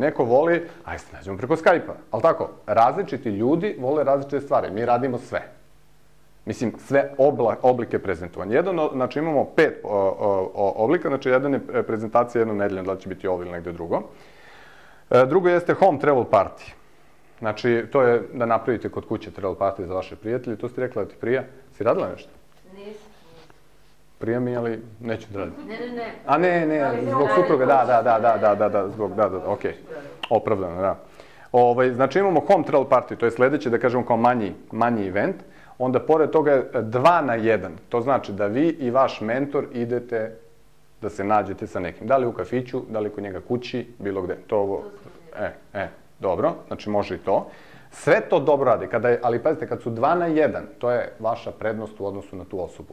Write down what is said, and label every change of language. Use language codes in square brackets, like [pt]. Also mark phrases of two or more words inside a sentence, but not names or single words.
[sr] Neko voli, ajde se nađemo preko Skype-a. Ali tako, različiti ljudi vole različite stvari. Mi radimo sve. Mislim, sve oblike prezentovanja. Znači imamo 5 oblika, znači jedan je prezentacija jednom nedeljom, da li će biti ovo ili negde drugo. Drugo jeste [en] home travel party. [sr] Znači, to je da napravite kod kuće [en] travel party [sr] za vaše prijatelje. To ste rekla da ti prija. Si radila nešto? Nisam. Prija mi, ali neću da radim. Ne. A ne, zbog supruga, da, okej. Opravdano, da. Znači imamo [en] home travel party, [sr] to je sledeće, da kažemo kao manji event. Onda pored toga je 2 na 1. To znači da vi i vaš mentor idete da se nađete sa nekim. Da li u kafiću, da li kod njega kući, bilo gde. Dobro, znači može i to. Sve to dobro radi, ali pazite, kad su 2 na 1, to je vaša prednost u odnosu na tu osobu.